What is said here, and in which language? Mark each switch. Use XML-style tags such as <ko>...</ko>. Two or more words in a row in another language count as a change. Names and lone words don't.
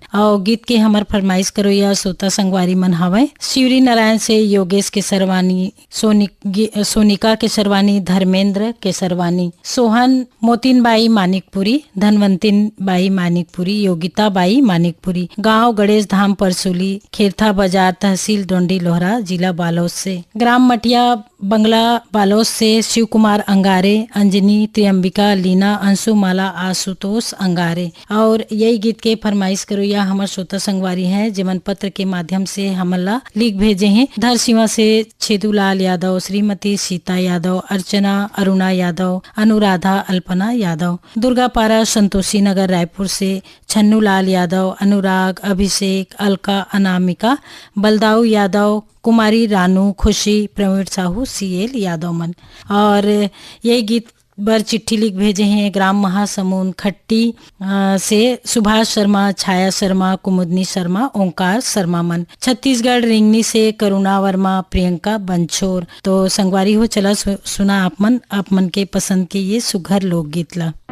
<hne>और गीत के हमर फरमाइश करो या सोता संगवारी मन हवे शिवरी नारायण से योगेश के सरवानी, सोनिका के सरवानी, धर्मेंद्र के सरवानी, सोहन मोतीन बाई मानिकपुरी, धनवंतिन बाई मानिकपुरी, योगिता बाई मानिकपुरी, गांव गणेश धाम परसुली, खेरथा बाजार, तहसील डोंडी लोहरा, जिला बालोद से, ग्राम मटिया बंगला बालोद से शिव कुमार अंगारे, अंजनी, त्रियंबिका, लीना, अंशुमाला, आशुतोष अंगारे। और यही गीत के फरमाइश करो या हमार श्रोता संगवारी है जेमन पत्र के माध्यम से हमला लिख भेजे हैं। धरसीवा से छेदूलाल यादव, श्रीमती सीता यादव, अर्चना अरुणा यादव, अनुराधा अल्पना यादव, दुर्गापारा संतोषी नगर रायपुर से छन्नू लाल यादव, अनुराग, अभिषेक, अलका, अनामिका, बलदाऊ यादव, कुमारी रानू, खुशी, प्रवीण साहू, सीएल यादव मन। और यही गीत बर चिट्ठी लिख भेजे हैं ग्राम महासमुंद खट्टी से सुभाष शर्मा, छाया शर्मा, कुमुदनी शर्मा, ओंकार शर्मा मन। छत्तीसगढ़ रिंगनी से करुणा वर्मा, प्रियंका बंछोर। तो संगवारी हो चला सुना आप मन के पसंद के ये सुघर लोकगीत ला।</hne>